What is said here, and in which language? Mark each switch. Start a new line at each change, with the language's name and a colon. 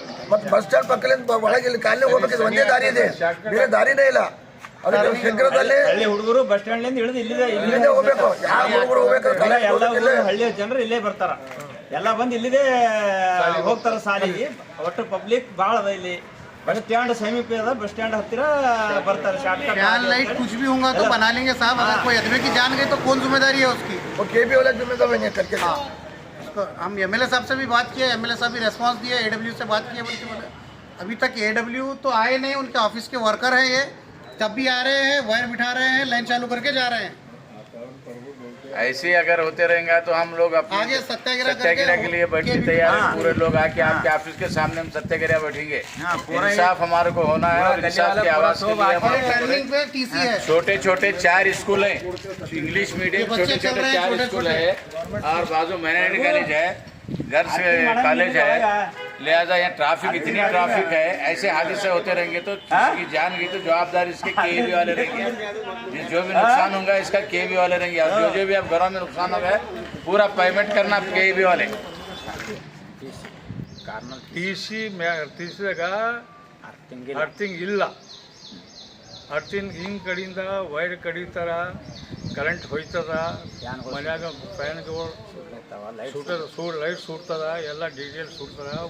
Kannada: ಮತ್ತು bus stand ಪಕ್ಕದಿಂದ ಒಳಗೆ ಇಲ್ಲಿ ಕಾಲನಿ ಹೋಗ್ಬೇಕಿದ್ರೆ ಒಂದೇ ದಾರಿ ಇದೆ, ಬೇರೆ ದಾರಿನೇ ಇಲ್ಲ. ಅದಕ್ಕೆ ಶೀಘ್ರದಲ್ಲಿ ಹುಡುಗರು ಬಸ್ ಸ್ಟ್ಯಾಂಡ್ ಇಳಿದು ಇಲ್ಲಿಂದ ಹೋಗ್ಬೇಕು. ಯಾವ ಹುಡುಗರು ಹೋಗ್ಬೇಕು? ಹಳ್ಳಿಯ ಜನರು ಇಲ್ಲೇ ಬರ್ತಾರ, ಎಲ್ಲ ಬಂದು ಇಲ್ಲಿದೆ ಹೋಗ್ತಾರ ಶಾಲೆಗೆ. ಒಟ್ಟು ಪಬ್ಲಿಕ್ ಭಾಳ ಅದ ಇಲ್ಲಿ.
Hindi: बस स्टैंड समीप है, बस स्टैंड हत्तीरा बरता है शॉर्टकट। फैन लाइट कुछ भी होगा तो बना लेंगे साहब। अगर कोई आदमी की जान गई तो कौन जिम्मेदारी है उसकी? वो केबी वाला जिम्मेदार नहीं करके। उसको हम एमएलए साहब से भी बात किए, एमएलए साहब भी रेस्पॉन्स दिए, एडब्ल्यू से बात किए, बोले अभी तक एडब्ल्यू तो आए नहीं, उनके ऑफिस के वर्कर हैं ये, तब भी आ रहे हैं, वायर बिठा रहे हैं, लाइन चालू करके जा रहे हैं। ऐसे अगर होते रहेंगे तो हम लोग अपने आगे सत्याग्रह के लिए बैठने तैयार हैं। पूरे लोग आके आपके ऑफिस के सामने हम सत्याग्रह बैठेंगे। इंसाफ हमारे को होना है और इंसाफ की आवाज के लिए हम टर्निंग पे टीसी है। छोटे छोटे 4 स्कूल हैं, इंग्लिश मीडियम छोटे छोटे 4 स्कूल है और बाजू माइनॉरिटी कॉलेज है, घर से कॉलेज है। लिहाजा यहाँ ट्रैफिक इतनी ट्रैफिक है, ऐसे हादसे होते रहेंगे तो इसकी जान गई तो जवाबदार इसके केबी वाले रहेंगे। जो भी नुकसान होगा इसका केबी वाले रहेंगे और जो भी आप घरों में नुकसान होगा पूरा पेमेंट करना केबी वाले।
Kannada: टीसीದಾಗ ಅರ್ಥಿಂಗ್ ಇಲ್ಲ, ಅರ್ಥಿಂಗ್ ಹಿಂಗೆ ಕಡೆಯಿಂದ ವೈರ್ ಕಡಿತಾರ, ಕರೆಂಟ್ ಹೋಯ್ತದ, ಮನ್ಯಾಗ ಫ್ಯಾನ್ಗಳು ಸುಟ್ಟದ, ಲೈಟ್ ಸುಡ್ತದ, ಎಲ್ಲ ಡೀಟೇಲ್ ಸುಡ್ತದ.